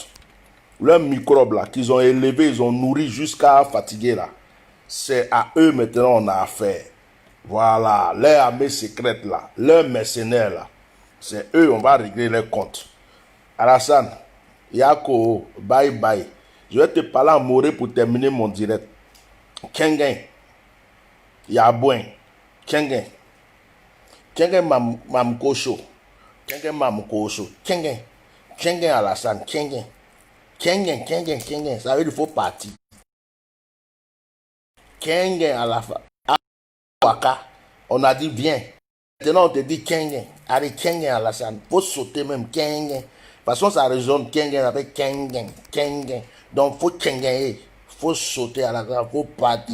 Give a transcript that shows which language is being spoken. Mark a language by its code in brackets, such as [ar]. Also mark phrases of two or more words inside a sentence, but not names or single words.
[fr] Leurs microbes là, qu'ils ont élevés, ils ont nourri jusqu'à fatiguer là. C'est à eux maintenant on a affaire. Voilà, leur armée secrète là, leurs mercenaires là. C'est eux, on va régler leur compte. Alassane, Yako, [en] bye bye. [fr] Je vais te parler en moré pour terminer mon direct. [mos] Kengen, Yabouin, Kengen, Kengen Mamkosho, Kengen Mamkosho, Kengen, Kengen Alassane, Kengen, Kengen, Kengen, Kengen, [fr] ça veut dire qu'il faut partir. Kengen Alassane, Waka, on a dit viens. Maintenant on te dit Kengen, allez Kengen Alassane, faut sauter même Kengen. De toute façon ça résonne Kengen avec Kengen, Kengen. Donc faut Kengen, faut sauter à la grave, faut partir.